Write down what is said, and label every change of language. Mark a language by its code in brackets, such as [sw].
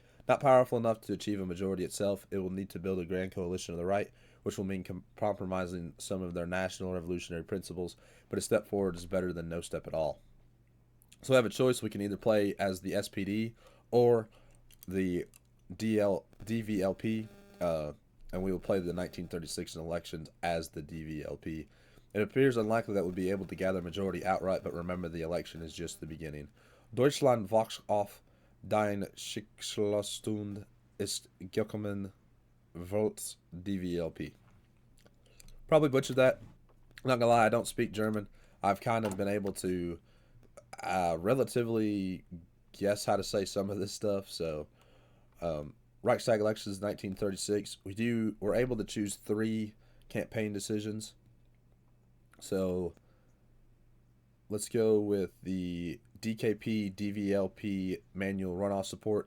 [en] Not powerful enough to achieve a majority itself, it will need to build a grand coalition of the right, which will mean compromising some of their national revolutionary principles, but a step forward is better than no step at all. So we have a choice. We can either play as the SPD or the DVLP, and we will play the 1936 elections as the DVLP. It appears unlikely that we'll be able to gather a majority outright, but remember the election is just the beginning. [de] Deutschland wächst auf, dein Schicksalsstund ist gekommen, votes DVLP. [en] Probably butchered that. Not gonna lie, I don't speak German. I've kind of been able to relatively guess how to say some of this stuff. So, Reichstag elections 1936. We're able to choose 3 campaign decisions. So, let's go with the DKP DVLP manual runoff support.